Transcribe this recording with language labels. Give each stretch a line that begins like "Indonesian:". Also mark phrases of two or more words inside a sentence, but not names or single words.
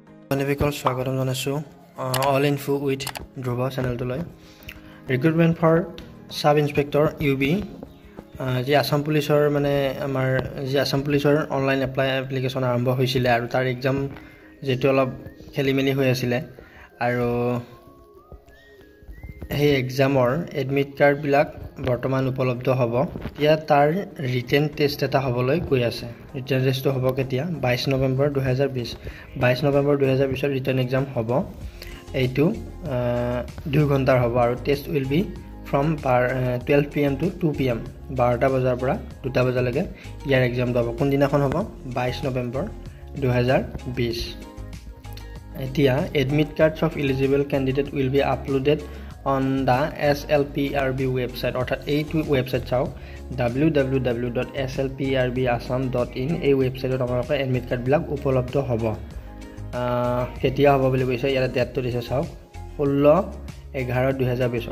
Assamese: Beneficial স্বাগতম জনাইছো অল ইনফো উইথ ধ্ৰুৱ চেনেলটোলৈ
English: recruitment for sub inspector
Assamese: ইউবি যি আসাম পুলিচৰ মানে আমাৰ যি আসাম পুলিচৰ
English: online application
Assamese: আৰম্ভ হৈছিল আৰু তাৰ এক্সাম যেটো অলপ খেলিমেলি হৈ আছিল আৰু এই এক্সামৰ
English: admit card
Assamese: বিলাক বৰ্তমান উপলব্ধ হ'ব এতিয়া তাৰ
English: written test
Assamese: এটা হ'বলৈ গৈ আছে ৰিটেন টেষ্টটো হ'ব কেতিয়া 22 নৱেম্বৰ 2020 ৰ
English: written exam
Assamese: হ'ব এইটো 2 ঘণ্টাৰ হ'ব আৰু
English: test will be from 12 pm to 2 pm
Assamese: 12টা বজাৰ পৰা 2টা বজালৈকে ইয়াৰ এক্সাম হ'ব কোন দিনাখন হ'ব 22 নৱেম্বৰ 2020 এতিয়া
English: admit cards of eligible candidate will be uploaded on the SLPRB website
Assamese: অৰ্থাৎ এইটো ওয়েবসাইট চাও www.slprbassam.in এই ওয়েবসাইটত আপোনালোকৰ
English: admit card
Assamese: বিলাক উপলব্ধ হ'ব কেতিয়া হ'ব বুলি কৈছে ইয়াৰ ডেটটো দিছে চাও 16/11/2020